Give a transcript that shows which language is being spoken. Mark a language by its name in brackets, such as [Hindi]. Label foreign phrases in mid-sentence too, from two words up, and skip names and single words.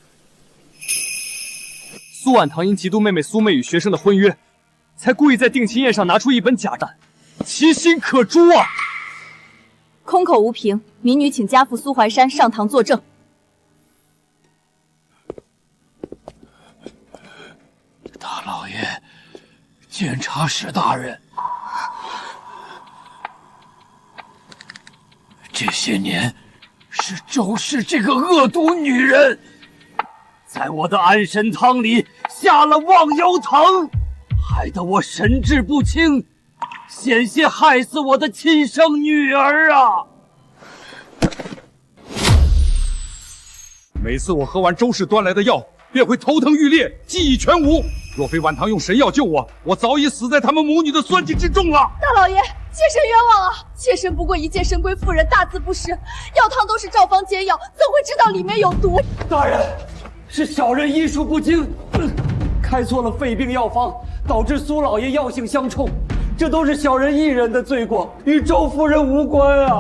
[Chinese] 蘇婉堂因嫉妒妹妹蘇妹與學生的婚約，才故意在定親宴上拿出一本假單，其心可誅啊！空口無憑，民女請家父蘇淮山上堂作證。大老爺，监察使大人，这些年是周氏这个恶毒女人，在我的安神汤裡下了忘忧藤，害得我神志不清，险些害死我的親生女兒啊！每次我喝完周氏端來的藥，便會頭疼欲裂，記憶全無。若非晚唐用神藥救我，我早已死在他們母女的算計之中了。大老爺，妾身冤枉啊！妾身不過一介深閨婦人，大字不識，藥湯都是趙方煎藥，怎會知道裡面有毒？大人，是小人醫術不精，開錯了肺病藥方，導致蘇老爺藥性相衝，這都是小人一人的罪過，與周夫人無關啊！